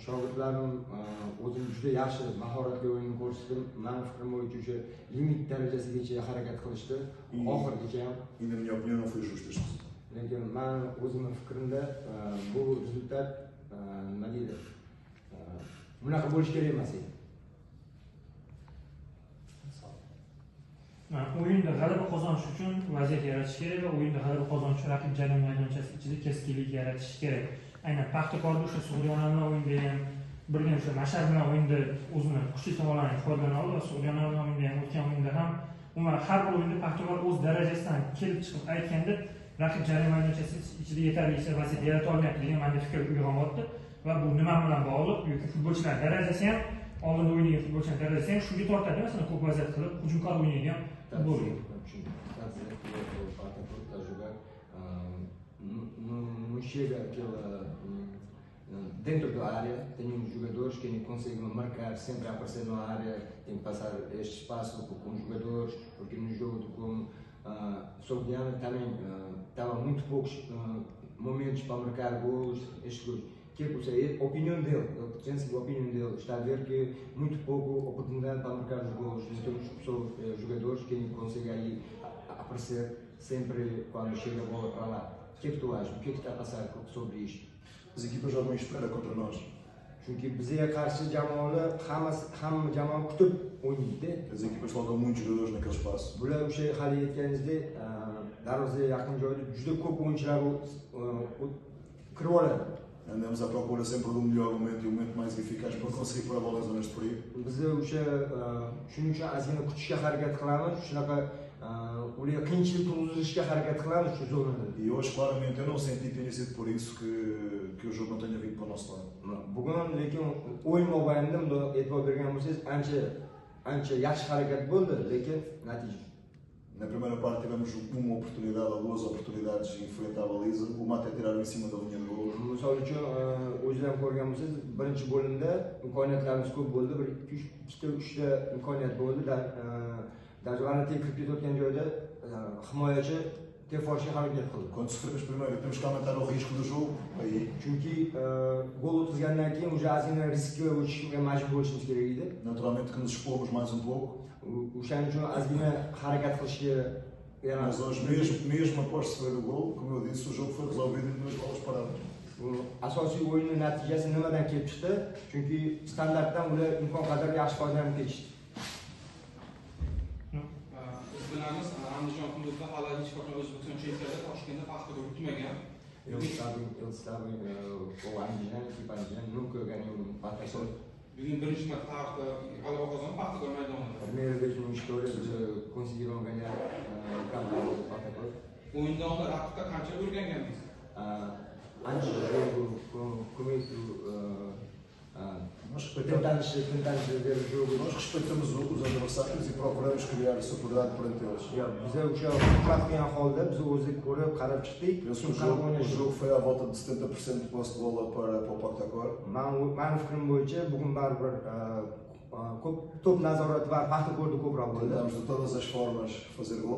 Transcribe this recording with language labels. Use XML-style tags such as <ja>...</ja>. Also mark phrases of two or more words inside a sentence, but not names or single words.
<pt>E na minha opinião não foi justo este resultado.</pt> <uz>O'yinda g'alaba qozonish uchun vaziyat yaratish kerak va o'yinda g'alaba qozonish uchun raqib jarima maydonchasi ichida keskinlik yaratish kerak. Aynan Paxtakorda o'sha Sug'diyona bilan o'yinda ham birga o'sha Mashar bilan o'yinda o'zini kuchli tomonlarini ifodalana oldi va Sug'diyona bilan o'yinda ham o'tgan o'yinda ham umuman har bir o'yinda Paxtakor o'z darajasidan kelib chiqib aytganda raqib jarima maydonchasi ichida yetarlicha vaziyat yarata olmayapti degan menda fikr uyg'onyapti va bu nima bilan bog'liq yoki futbolchilar darajasi ham oldinda o'ynagan futbolchilar darajasi ham shunga tortadi, masalan ko'p vaziyat qilib hujumkor o'ynaydigan futbolchi.</uz> <pt>Não chega dentro da área, tem jogadores que conseguem marcar, sempre a aparecer na área, tem que passar este espaço com os jogadores, porque no jogo com Sogdiana também estava muito poucos momentos para marcar gols, estes gols. Que a opinião dele, ele pensa que a opinião dele está a ver que muito pouco oportunidade para marcar os gols, então jogadores que conseguem aí aparecer sempre quando chega a bola para lá. O que é que tu achas? O que é que está a passar sobre isto? As equipas jogam em espera contra nós.</pt> <tr>Çünkü bize karşı</tr> <uz>jamoalar hamma jamoa kutib o'ynaydi.</uz> <pt>As equipas colocam muitos jogadores naquele espaço.</pt> <uz>Bular o'sha hali aytganingizda darvozaga yaqin joyda juda ko'p o'yinchilar kirib oladi.</uz> <pt>Andamos à procura sempre do melhor momento e o momento mais eficaz para conseguir pôr a bola em zonas de perigo.</pt> <uz>Biz o'sha shuning uchun ozgina kutishga harakat qilamiz, shunaqa ularga qiyinchilik tug'dirishga harakat qilamiz shu zonada.</uz> <pt>E hoje claramente eu não senti que tenha sido por isso que o jogo não tenha vindo para o nosso lado.</pt> <uz>Bugun lekin o'yin mobaynida bunda e'tibor bergan bo'lsangiz ancha yaxshi harakat bo'ldi, lekin natija.</uz> <pt>Na primeira parte tivemos uma oportunidade ou 2 oportunidades em frente à baliza, uma até tiraram em cima da linha de gol.</pt> <uz>Misol uchun o'zingizlar ko'rgan bo'lsangiz, birinchi bo'limda imkoniyatlarimiz ko'p bo'ldi, 2-3 ta imkoniyat bo'ldi. Darvozani kirib ketayotgan joyda himoyachi teforishga harakat qildi.</uz> <pt>Quando sofremos primeiro, temos que aumentar o risco do jogo. Aí.</pt> <uz>Chunki gol o'tkazgandan keyin o'sha ozgina riskga o'tishga majbur bo'lishimiz kerak edi.</uz> <pt>Naturalmente que nos expomos mais um pouco.</pt> <uz>O'shaning uchun ozgina harakat qilishga</uz> <pt>Mas hoje, mesmo após sofrer o gol, como eu disse, o jogo foi resolvido em 2 bolas paradas.</pt> <uz>Asosiy o'yinning natijasi nimadan kelib chiqdi? Chunki standartdan ular imkon qadar yaxshi foydalanib ketishdi. Bilamiz, Andijon hududida hali hech qachon O'zbekiston chempionatida Toshkentda Paxtakor yutmagan.</uz> <pt>Eles sabem, o Andijan, equipa Andijan nunca ganhou um Paxtakor.</pt> <uz>Bugun birinchi marta tarixda g'alaba qozonib Paxtakor maydonida.</uz> <pt>Primeira vez na história conseguiram ganhar o campeonato do Paxtakor.</pt> <uz>O'yindan oldin raqibga qancha o'rganganmiz?</uz> <pt>Antes do jogo, começo tentamos ver o jogo. Nós respeitamos os adversários e procuramos criar superioridade perante eles.</pt> <uz>Biz o'sha qat'iy holda biz o'zimiz ko'rib qarab chiqdik.</uz> <pt>O jogo foi à volta de 70% de posse de bola para o Paxtakor.</pt> <uz>Mani fikrim bo'yicha bugun baribir ko'p to'p nazorati va Paxtakorda ko'proq bo'ldi.</uz> <pt>Tentamos de todas as formas fazer gol.</pt>